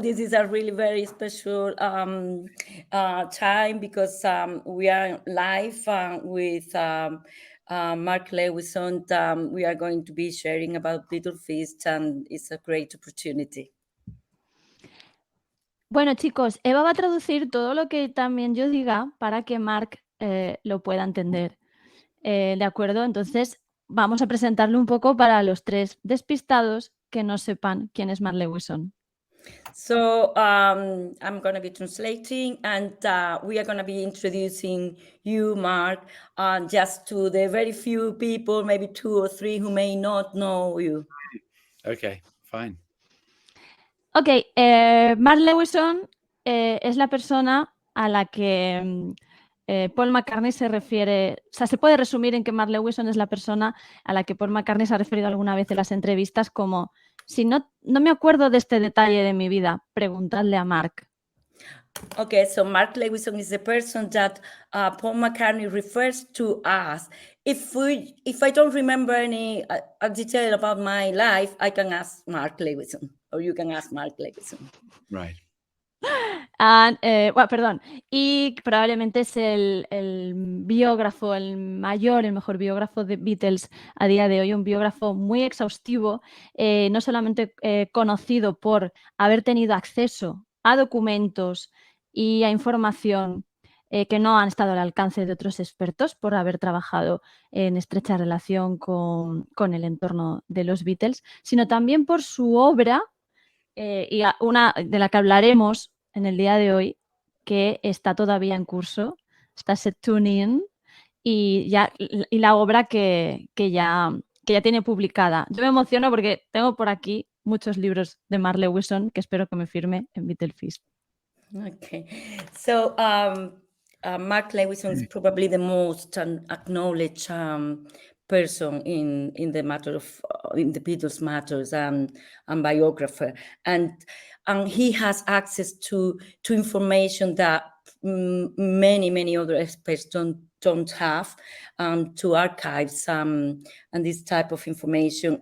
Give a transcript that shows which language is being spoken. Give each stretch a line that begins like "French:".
English: This is a really very special time because we are live with Mark Lewison. We are going to be sharing about BEATLEFEAST, and it's a great opportunity.
Spanish: Bueno, chicos, Eva va a traducir todo lo que también yo diga para que Mark lo pueda entender. ¿De acuerdo? Entonces, vamos a presentarlo un poco para los tres despistados que no sepan quién es Mark Lewison.
English: So I'm going to be translating, and we are going to be introducing you, Mark, just to the very few people, maybe 2 or 3, who may not know you. Okay, fine.
Spanish: Ok, Mark Lewison es la persona a la que Paul McCartney se refiere, o sea, se puede resumir en que Mark Lewison es la persona a la que Paul McCartney se ha referido alguna vez en las entrevistas como, si no me acuerdo de este detalle de mi vida, preguntadle a Mark.
English: Okay, so Mark Lewison is the person that Paul McCartney refers to as. If I don't remember any detail about my life, I can ask Mark Lewison, or you can ask Mark Lewison. Right.
Spanish: Bueno, perdón. Y probablemente es el biógrafo, el mejor biógrafo de Beatles a día de hoy, un biógrafo muy exhaustivo, no solamente conocido por haber tenido acceso a documentos y a información que no han estado al alcance de otros expertos por haber trabajado en estrecha relación con el entorno de los Beatles, sino también por su obra, y una de la que hablaremos en el día de hoy, que está todavía en curso, está set tuning y la obra que ya tiene publicada. Yo me emociono porque tengo por aquí muchos libros de Mark Lewison que espero que me firme en BEATLEFEAST.
English: Okay, so Mark Lewison is probably the most acknowledged person in the matter of in the Beatles matters and biographer, and he has access to information that many other experts don't have, to archives and this type of information.